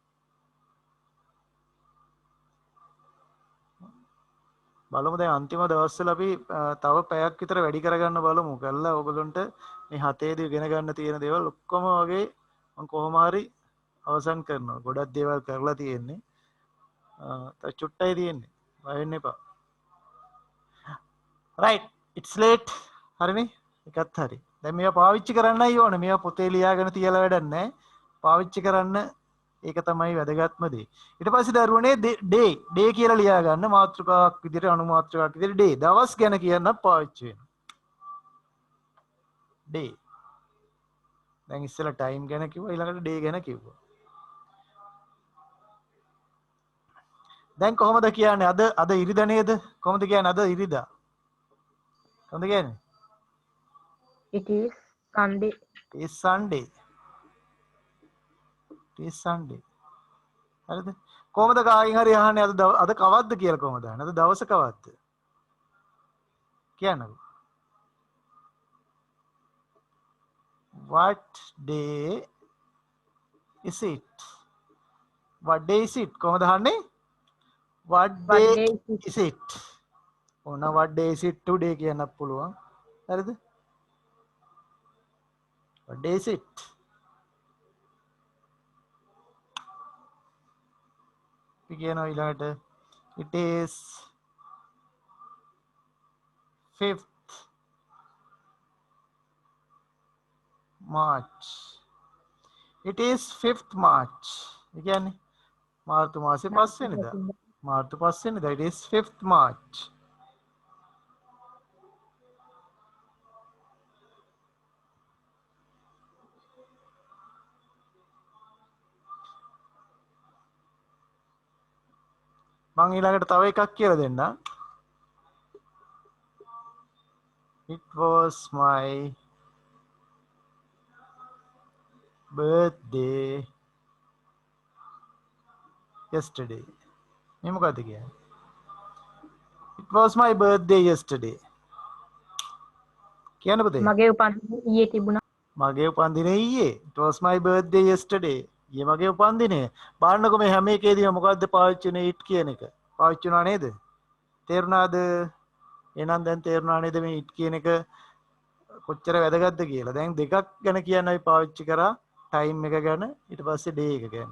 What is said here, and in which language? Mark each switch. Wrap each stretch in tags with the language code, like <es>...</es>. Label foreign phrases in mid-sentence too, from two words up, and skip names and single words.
<si>බලමු දැන් අන්තිම දවස්වල අපි තව පැයක් විතර වැඩි කරගන්න බලමු. කළා ඔයගොල්ලන්ට මේ 7 දී ඉගෙන ගන්න තියෙන දේවල් ඔක්කොම වගේ මම කොහොම හරි අවසන් කරනවා. ගොඩක් දේවල් කරලා තියෙන්නේ. තව චුට්ටයි තියෙන්නේ. බය වෙන්න එපා.</si> <en>right it's late.</en> <si>හරිනේ? එකත් හරි. දැන් මේවා පාවිච්චි කරන්නයි ඕනේ. මේවා පොතේ ලියාගෙන තියලා වැඩක් නැහැ. පාවිච්චි කරන්න ඒක තමයි වැදගත්ම දේ. ඊට පස්සේ දරුවනේ ඩේ කියලා ලියා ගන්න මාතෘකාවක් විදිහට අනු මාතෘකාවක් විදිහට ඩේ දවස් ගැන කියන්න පාවිච්චි වෙනවා. ඩේ. දැන් ඉස්සෙල්ලා ටයිම් ගැන කිව්වා ඊළඟට ඩේ ගැන කිව්වා. දැන් කොහොමද කියන්නේ අද ඉරිදා නේද? කොහොමද කියන්නේ අද ඉරිදා? කොහොමද කියන්නේ?</si> <en>It is Sunday. It's Sunday. It's Sunday.</en> <si>හරිද? කොහොමද කායින් හරි අහන්නේ අද කවද්ද කියලා කොහොමද අහන්නේ? අද දවස කවද්ද? කියන්නකෝ.</si> <en>What day is it? What day is it?</en> <si>කොහොමද අහන්නේ?</si> <en>What day is it?</en> <si>ඕන</si> <en>what day is it today</en> <si>කියන්නත් පුළුවන්. හරිද?</si> <en>What day is it?</en> <si>කියනවා ඊළඟට</si> <en>it is 5th March. It is 5th March.</en> <si>ඒ කියන්නේ මාර්තු මාසේ 5 වෙනිදා. මාර්තු 5 වෙනිදා.</si> <en>It is 5th March.</en> <si>මං ඊළඟට තව එකක් කියලා දෙන්න.</si> <en>It was my birthday yesterday.</en> <si>මේ මොකද්ද කියන්නේ?</si> <en>It was my birthday yesterday.</en> <si>කියන්න පුතේ. මගේ උපන්දිනේ ඊයේ තිබුණා. මගේ උපන්දිනේ ඊයේ.</si> <en>It was my birthday yesterday.</en> <si>ඊයේ මගේ උපන්දිනේ. බලන්නකො මේ හැම එකේදීම මොකද්ද පාවිච්චි වෙන්නේ it කියන එක. පාවිච්චි වුණා නේද? තේරුණාද? එහෙනම් දැන් තේරුණා නේද මේ it කියන එක කොච්චර වැදගත්ද කියලා. දැන් දෙකක් ගැන කියන්න අපි පාවිච්චි කරා. ටයිම් එක ගැන ඊට පස්සේ ඩේ එක ගැන.</si>